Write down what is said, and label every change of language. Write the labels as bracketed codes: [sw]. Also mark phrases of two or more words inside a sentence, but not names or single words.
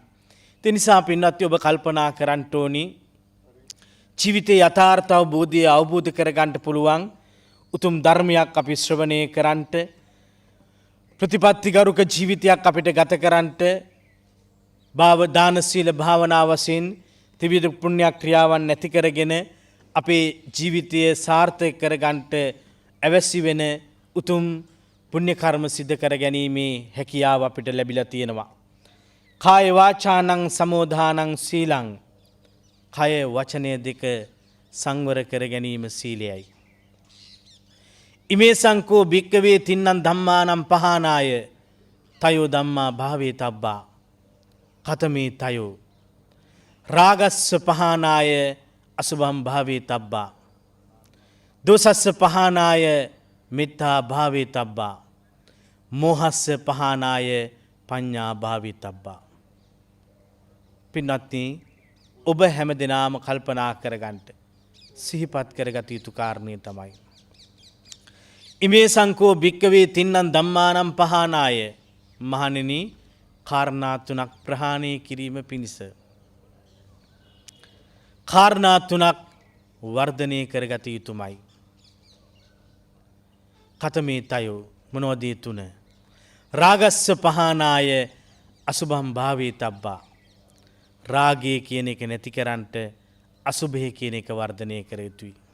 [si] ඒ නිසා පින්වත්නි ඔබ කල්පනා කරන්න ඕනි ජීවිතයේ යථාර්ථ අවබෝධය අවබෝධ කරගන්න පුළුවන් උතුම් ධර්මයක් අපි ශ්‍රවණය කරන්නට ප්‍රතිපත්තිගරුක ජීවිතයක් අපිට ගත කරන්නට භාව දාන සීල භාවනා වශයෙන් ත්‍රිවිධ පුණ්‍ය ක්‍රියාවන් නැති කරගෙන අපේ ජීවිතය සාර්ථක කරගන්නට අවශ්‍ය වෙන උතුම් පුණ්‍ය කර්ම සිද්ධ කර ගැනීමේ හැකියාව අපිට ලැබිලා තියෙනවා. [pi] කාය වාචානං සමෝධානං සීලං [si] කය වචනය දෙක සංවර කර ගැනීම සීලයයි. [pi] ඉමේ සංකෝ භික්කවේ තින්නන් ධම්මානම් පහනාය තයෝ ධම්මා භාවේ තබ්බා කතමේ තයෝ රාගස්ස පහනාය අසුභම් භාවේ තබ්බා දෝසස්ස පහනාය මිත්තා භාවේ තබ්බා මෝහස්ස පහනාය පඤ්ඤා භාවේ තබ්බා. [si] පින්වත්නි ඔබ හැම දිනාම කල්පනා කරගන්න සිහිපත් කරගත යුතු කාරණේ තමයි [pi] ඉමේ සංකෝ භික්කවේ තින්නන් ධම්මානම් පහනාය [si] මහණෙනි කාරණා තුනක් ප්‍රහාණය කිරීම පිණිස කාරණා තුනක් වර්ධනය කරගත යුතුමයි. [pi] කතමේ තයෝ [si] මොනවද ඒ තුන? [pi] රාගස්ස පහනාය අසුභම් භාවේ තබ්බා [si] රාගය කියන එක නැති කරන්නට අසුභය කියන එක වර්ධනය කර යුතුයි.